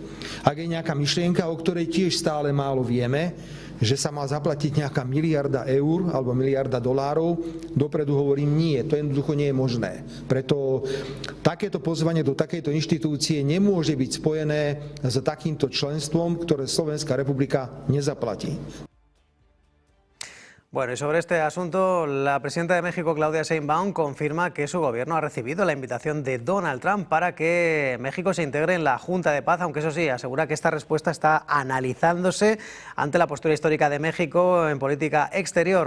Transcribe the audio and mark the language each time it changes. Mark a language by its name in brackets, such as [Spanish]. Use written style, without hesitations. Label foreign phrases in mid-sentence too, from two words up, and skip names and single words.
[Slovak] Ak je nejaká myšlienka, o ktorej tiež stále málo vieme, že sa má zaplatiť nejaká miliarda eur alebo miliarda dolárov, dopredu hovorím nie, to jednoducho nie je možné. Preto takéto pozvanie do takejto inštitúcie nemôže byť spojené s takýmto členstvom, ktoré Slovenská republika nezaplatí. [Spanish] Bueno, y sobre este asunto, la presidenta de México, Claudia Sheinbaum, confirma que su gobierno ha recibido la invitación de Donald Trump para que México se integre en la Junta de Paz, aunque eso sí, asegura que esta respuesta está analizándose ante la postura histórica de México en política exterior.